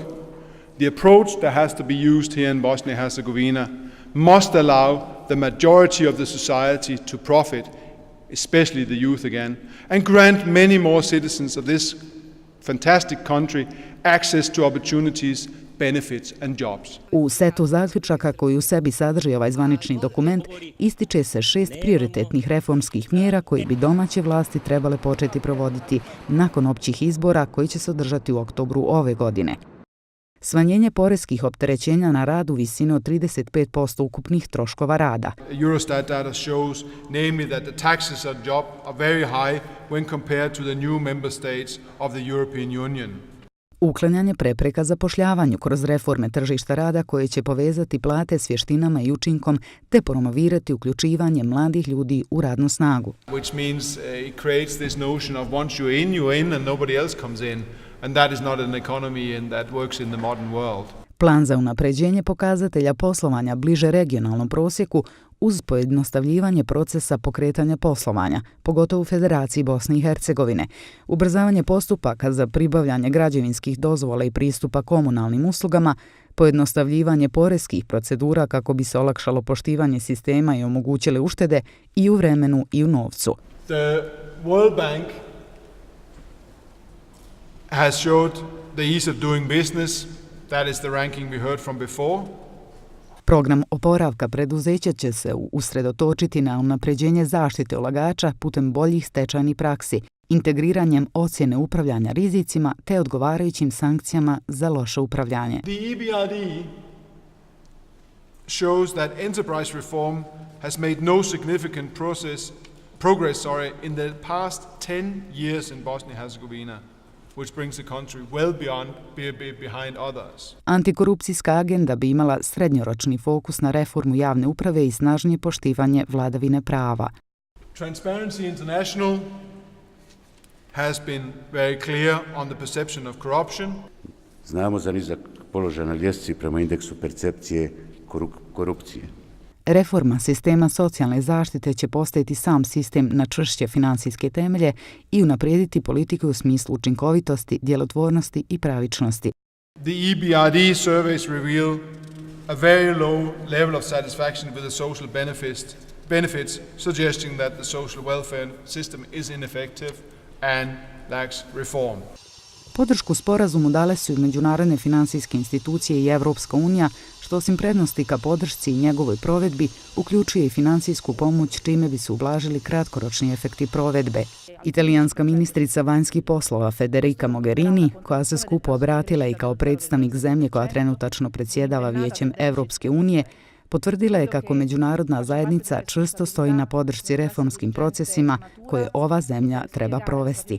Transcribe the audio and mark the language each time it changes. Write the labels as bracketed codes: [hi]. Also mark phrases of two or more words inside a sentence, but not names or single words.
[en] The approach that has to be used here in Bosnia and Herzegovina must allow the majority of the society to profit, especially the youth again, and grant many more citizens of this fantastic country access to opportunities, benefits and jobs. [bs] U setu zaključaka koji u sebi sadrži ovaj zvanični dokument ističe se 6 prioritetnih reformskih mjera koji bi domaće vlasti trebale početi provoditi nakon općih izbora koji će se održati u oktobru ove godine. Smanjenje poreskih opterećenja na rad u visini od 35% ukupnih troškova rada. [en] Eurostat data shows namely that the taxes on job are very high when compared to the new member states of the European Union. [bs] Uklanjanje prepreka zapošljavanju kroz reforme tržišta rada koje će povezati plate s vještinama i učinkom te promovirati uključivanje mladih ljudi u radnu snagu. [en] Which means it creates this notion of once you're in and nobody else comes in. And that is not an economy and that works in the modern world. [bs] Plan za unapređenje pokazatelja poslovanja bliže regionalnom prosjeku uz pojednostavljivanje procesa pokretanja poslovanja, pogotovo u Federaciji Bosne i Hercegovine, ubrzavanje postupaka za pribavljanje građevinskih dozvola i pristupa komunalnim uslugama, pojednostavljivanje poreskih procedura kako bi se olakšalo poštivanje sistema i omogućile uštede i u vremenu i u novcu. [en] The World Bank has showed the ease of doing business. That is the ranking we heard from before. [bs] Program oporavka preduzeća će se usredotočiti na unapređenje zaštite ulagača putem boljih stečajnih praksi, integriranjem ocjene upravljanja rizicima te odgovarajućim sankcijama za loše upravljanje. [en] The EBRD shows that enterprise reform has made no significant progress in the past 10 years in Bosnia and Herzegovina, which brings the country well behind others. [bs] Antikorupcijska agenda bi imala srednjoročni fokus na reformu javne uprave i snažnije poštivanje vladavine prava. [en] Transparency International has been very clear on the perception of corruption. [bs] Znamo za nizak položaj na ljestvici prema indeksu percepcije korupcije. Reforma sistema socijalne zaštite će postaviti sam sistem na čvršće financijske temelje i unaprijediti politiku u smislu učinkovitosti, djelotvornosti i pravičnosti. [en] The EBRD surveys reveal a very low level of satisfaction with the social benefits, suggesting that the social welfare system is ineffective and lacks reform. [bs] Podršku sporazumu dale su i međunarodne financijske institucije i Evropska unija, što osim prednosti ka podršci i njegovoj provedbi, uključuje i financijsku pomoć čime bi se ublažili kratkoročni efekti provedbe. Italijanska ministrica vanjskih poslova Federica Mogherini, koja se skupo obratila i kao predstavnik zemlje koja trenutačno predsjedava Vijećem Evropske unije, potvrdila je kako međunarodna zajednica čvrsto stoji na podršci reformskim procesima koje ova zemlja treba provesti.